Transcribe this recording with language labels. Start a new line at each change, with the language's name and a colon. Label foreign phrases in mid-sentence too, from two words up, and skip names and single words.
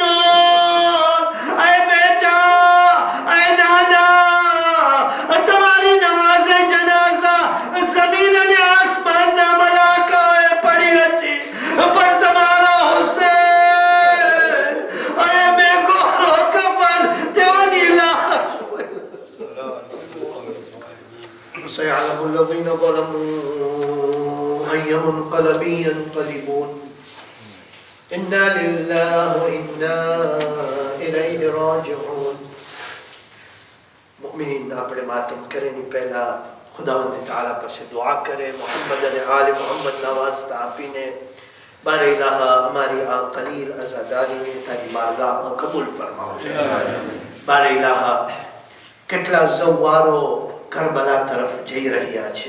Gujarati: એ બેટા, એ નાના, તમારી નમાઝે જનાઝા જમીન અને આસમાનના મલાકાએ પડી હતી પણ તમારા હુસૈન અને બેગોરો કફન તેઓની લાશ.
Arabic: سيعلم الذين ظلموا أي منقلب ينقلبون إنا لله وإنا إليه راجعون.
Gujarati: मुमिनीन આપણે માતમ કરેની પહેલા ખુદાવંદ તાલા પાસે દુઆ કરે, મોહમ્મદ અને આલે મોહમ્મદના વાસ્તા આપીને
Urdu: بارِ الٰہا
Gujarati: અમારી આ કલીલ અઝાદારીને તારી બારગાહમાં કબૂલ ફરમાવજે.
Urdu: بارِ الٰہا
Gujarati: કેટલા ઝવારો કરબલા તરફ જઈ રહ્યા છે.